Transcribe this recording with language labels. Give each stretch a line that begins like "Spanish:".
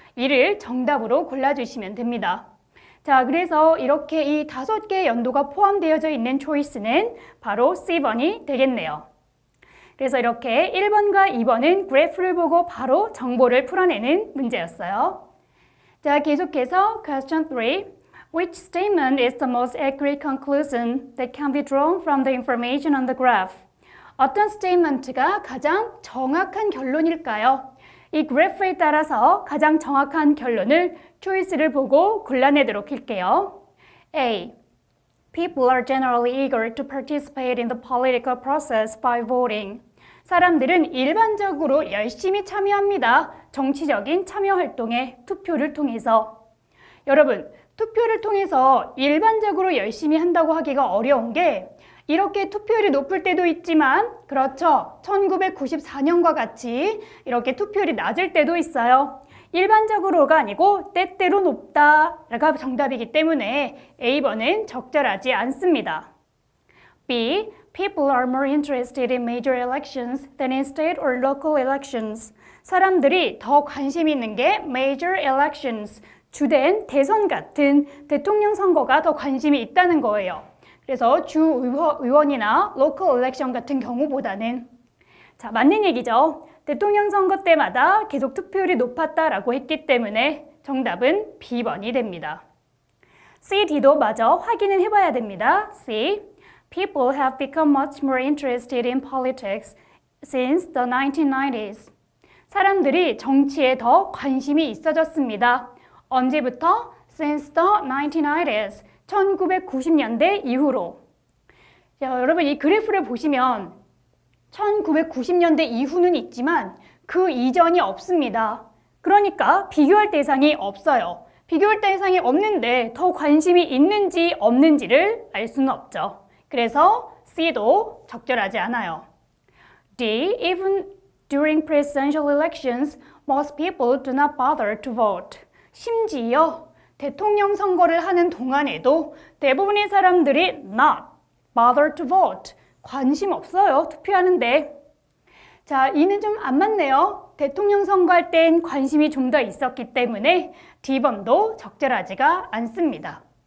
Korean: 이를 정답으로 골라주시면 됩니다. 자, 그래서 이렇게 이 5개의 연도가 포함되어져 있는 초이스는 바로 C번이 되겠네요. 그래서 이렇게 1번과 2번은 그래프를 보고 바로 정보를 풀어내는 문제였어요. 자, 계속해서 question 3.
English: Which statement is the most accurate conclusion that can be drawn from the information on the graph?
Korean: 어떤 스테이트먼트가 가장 정확한 결론일까요? 이 그래프에 따라서 가장 정확한 결론을 초이스를 보고 골라내도록 할게요. A. People are generally eager to participate in the political process by voting. 사람들은 일반적으로 열심히 참여합니다. 정치적인 참여 활동에 투표를 통해서. 여러분, 투표를 통해서 일반적으로 열심히 한다고 하기가 어려운 게 이렇게 투표율이 높을 때도 있지만 그렇죠. 1994년과 같이 이렇게 투표율이 낮을 때도 있어요. 일반적으로가 아니고 때때로 높다가 정답이기 때문에 A번은 적절하지 않습니다. B.
English: People are more interested in major elections than in state or local elections.
Korean: 사람들이 더 관심 있는 게 major elections, 주된 대선 같은 대통령 선거가 더 관심이 있다는 거예요. 그래서 주의원이나 local election 같은 경우보다는 자, 맞는 얘기죠. 대통령 선거 때마다 계속 투표율이 높았다라고 했기 때문에 정답은 B번이 됩니다. C, D도 마저 확인은 해봐야 됩니다. C.
English: People have become much more interested in politics since the 1990s.
Korean: 사람들이 정치에 더 관심이 있어졌습니다. 언제부터?
English: Since the 1990s.
Korean: 1990년대 이후로. 자, 여러분 이 그래프를 보시면 1990년대 이후는 있지만 그 이전이 없습니다. 그러니까 비교할 대상이 없어요. 비교할 대상이 없는데 더 관심이 있는지 없는지를 알 수는 없죠. 그래서 C도 적절하지 않아요. D.
English: Even during presidential elections, most people do not bother to vote.
Korean: 심지어 대통령 선거를 하는 동안에도 대부분의 사람들이
English: not bother to vote.
Korean: 관심 없어요. 투표하는데. 자, 이는 좀 안 맞네요. 대통령 선거할 땐 관심이 좀 더 있었기 때문에 D번도 적절하지가 않습니다.